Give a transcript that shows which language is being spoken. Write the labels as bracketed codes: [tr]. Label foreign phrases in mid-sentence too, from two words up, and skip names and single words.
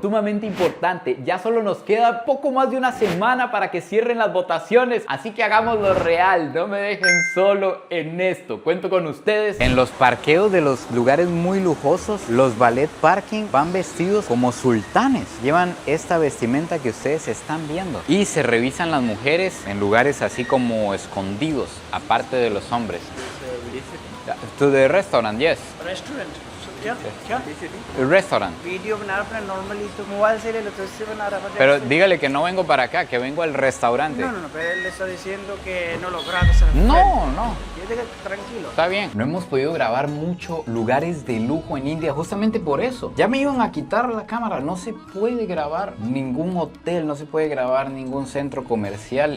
[es] Sumamente importante, ya solo nos queda poco más de una semana para que cierren las votaciones, así que hagámoslo real, no me dejen solo en esto. Cuento con ustedes. En los parqueos de los lugares muy lujosos, los [en] ballet parking [es] van vestidos como sultanes. Llevan esta vestimenta que ustedes están viendo y se revisan las mujeres en lugares así como escondidos, aparte de los hombres. [en] To the restaurant, yes. [hi] रेस्टोरेंट क्या क्या [en] Restaurant. [hi] वीडियो बना रहा अपना नॉर्मली तो मोबाइल से ले लो तो इससे बना रहा है [es] Pero dígale que no vengo para acá, que vengo al restaurante. no, pero él le está diciendo que no lo grabes No, no. tranquilo. Está bien. No hemos podido grabar mucho lugares de lujo en India justamente por eso. Ya me iban a quitar la cámara. No se puede grabar ningún hotel, no se puede grabar ningún centro comercial.